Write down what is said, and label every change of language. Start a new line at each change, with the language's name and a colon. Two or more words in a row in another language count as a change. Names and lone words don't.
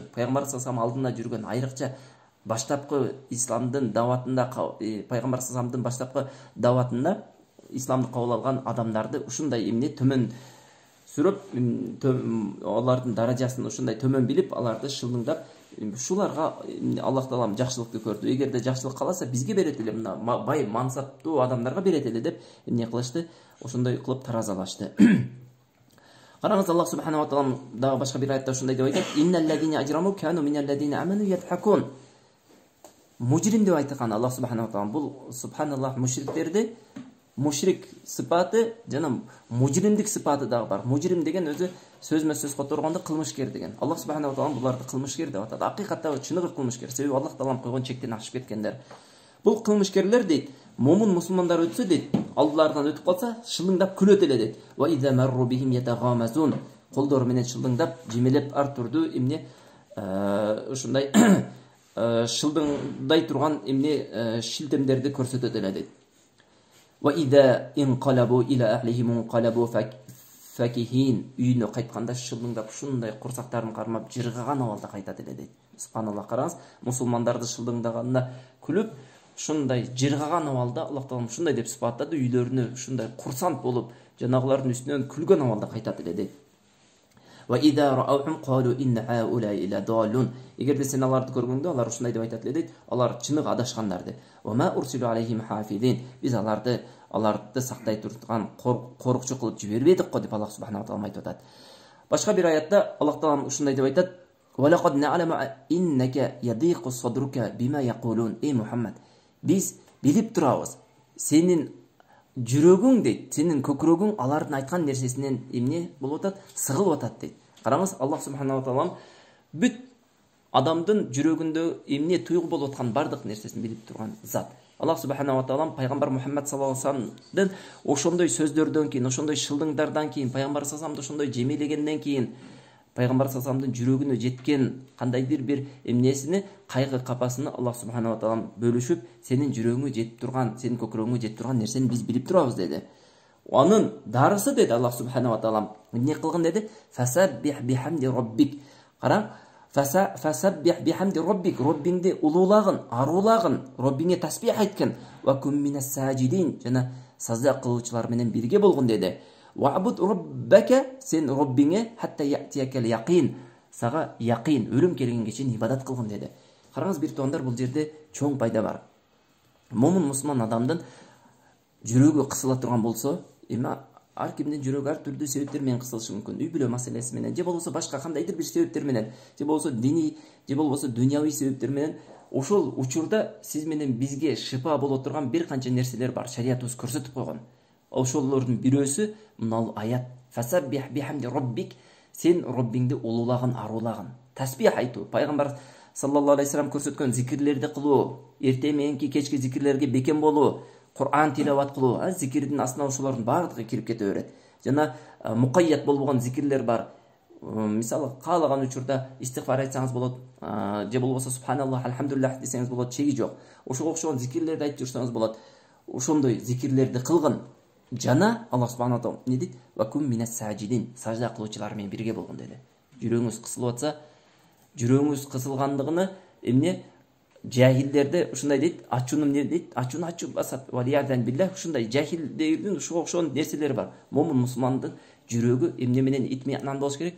Kyrgyz: Пайгамбар
Arabic: صلى الله عليه
Kyrgyz: алдында жүргөн, айрыкча баштапкы исламдын дааватында, пайгамбар
Arabic: صلى الله عليه
Kyrgyz: баштапкы дааватында исламды кабыл алган адамдарды ушундай эмне төмөн сүрөп, алардын даражасын ушундай төмөн билип, аларды шылыңдап, ушуларга Аллах таалам жакшылыкты көрдү. Эгерде жакшылык кааласа, бизге берет эле, мына бай, мансаптуу адамдарга берет эле деп эмне кылышты? Ошондой кылып таразалашты. Караңыз, Аллах
Arabic: سبحانه وتعالى
Kyrgyz: дагы башка бир аятта ушундай деп айтат:
Arabic: "إن الذين أجرموا كانوا من الذين آمنوا يضحكون".
Kyrgyz: Мужрим деп айткан Аллах
Arabic: سبحانه وتعالى
Kyrgyz: бул субханаллах мушриктерди мушрик сыпаты жана мужримдик сыпаты дагы бар. Мужрим деген өзү сөзмө сөз которгондо кылмышкер деген. Аллах
Arabic: سبحانه وتعالى
Kyrgyz: буларды кылмышкер деп атат. Акыйкатта чыныгы кылмышкер. Себеби Аллах таалам койгон чектен ашып кеткендер. Бул кылмышкерлер дейт, момун мусулмандар өтсө дейт, алдыларынан өтүп калса, шылыңдап күлөт эле дейт.
Arabic: وإذا مروا بهم يتغامزون.
Kyrgyz: Колдору менен шылыңдап, жемелеп ар турду эмне ушундай шылдыңдай турган эмне шилтемдерди көрсөтөт эле дейт.
Arabic: وإذا انقلبوا إلى أهلهم انقلبوا فكهين.
Kyrgyz: Үйүнө кайтканда шылыңдап ушундай курсактарын кармап, жыргаган абалда кайтат эле дейт. Субханаллах, караңыз, мусулмандарды шылдыңдаганына күлүп, ушундай жыргаган абалда Аллах таалам ушундай деп сыпаттады, үйлөрүнө ушундай курсант болуп, жанагылардын үстүнөн күлгөн абалда кайтат эле дейт.
Arabic: وإذا رأوهم قالوا إن هؤلاء لضالون.
Kyrgyz: Эгерде сен аларды көргөндө, алар ушундай деп айтат эле дейт, алар чыныгы адашкандар дейт.
Arabic: وما أرسلوا عليهم حافظين.
Kyrgyz: Биз аларды сактай турган корукчу кылып жибербедик го деп Аллах
Arabic: سبحانه وتعالى
Kyrgyz: айтып атат. Башка бир аятта Аллах таалам ушундай деп айтат:
Arabic: "ولقد نعلم أنك يضيق صدرك بما يقولون".
Kyrgyz: Ey Мухаммад, биз билип турабыз, сенин жүрөгүң дейт, сенин көкүрөгүң алардын айткан нерсесинен эмне болуп атат, сыгылып атат дейт. Караңыз, Аллах
Arabic: سبحانه وتعالى
Kyrgyz: бүт адамдын жүрөгүндө эмне туйгу болуп аткан бардык нерсесин билип турган зат. Аллах
Arabic: سبحانه وتعالى
Kyrgyz: пайгамбар Мухаммад
Arabic: صلى الله عليه وسلم
Kyrgyz: ошондой сөздөрдөн кийин, ошондой шылдыңдардан кийин, пайгамбар
Arabic: صلى الله عليه وسلم
Kyrgyz: ошондой жемелегенден кийин, пайгамбар
Arabic: صلى الله عليه وسلم
Kyrgyz: жүрөгүнө жеткен кандайдыр бир эмнесини, кайгы капасыны Аллах
Arabic: سبحانه وتعالى
Kyrgyz: бөлүшүп, сенин жүрөгүңө жетип турган, сенин көкүрөгүңө жетип турган нерсени биз билип турабыз деди. Анын дарысы деди Аллах
Arabic: سبحانه وتعالى
Kyrgyz: эмне кылган деди?
Arabic: فسبح بحمد ربك.
Kyrgyz: Караң,
Arabic: فسبح بحمد ربك,
Kyrgyz: Роббиңди улуулагын, аруулагын, Роббиңе тасбих айткын.
Arabic: وكن من الساجدين,
Kyrgyz: жана сажда кылуучулар менен бирге болгон деди.
Arabic: واعبد ربك,
Kyrgyz: сен Роббиңе
Arabic: حتى يأتيك اليقين,
Kyrgyz: сага яқин, өлүм келгенге чейин ибадат кылгын деди. Караңыз, бир туугандар, бул жерде чоң пайда бар. Момун мусулман адамдын жүрөгү кысыла турган болсо, эми ар кимдин жүрөгү ар түрдүү себептер менен кысылышы мүмкүн. Үй бүлө маселеси менен, же болбосо башка кандайдыр бир себептер менен, же болбосо диний, же болбосо дүйнөвүй себептер менен. Ошол учурда сиз менен бизге шифа боло турган бир канча нерселер бар, шариятыбыз көрсөтүп койгон. Ошолордун бирөөсү мына аят:
Arabic: "فسبح بحمد ربك",
Kyrgyz: сен Роббиңди улуулагын, аруулагын, тасбих айтуу. Пайгамбар
Arabic: صلى الله عليه وسلم
Kyrgyz: көрсөткөн зикирлерди кылуу, эртең мененки кечки зикирлерге бекем болуу, Кур'ан тилават кылуу, зикирдин астына ошолордун баардыгы кирип кете берет. Жана мукайят болбогон зикирлер бар. Мисалы, каалаган учурда истигфар айтсаңыз болот, же болбосо субханаллах, алхамдулиллах десеңиз болот, чеги жок. Ошого окшогон зикирлерди айтып жүрсөңүз болот. Ошондой зикирлерди кылгын. Жана Аллах
Arabic: سبحانه وتعالى
Kyrgyz: не дейт?
Arabic: وكن من الساجدين,
Kyrgyz: сажда кылуучулар менен бирге болгон деди. Жүрөгүңүз кысылып атса, жүрөгүңүз кысылгандыгыны эмне жахилдерде ушундай дейт, ачууну эмне дейт? Ачууну ачуу басат.
Arabic: والعياذ بالله,
Kyrgyz: ушундай жахилдердин ушуга окшогон нерселери бар. Момун мусулмандын жүрөгү эмне менен итмиянан болуш керек?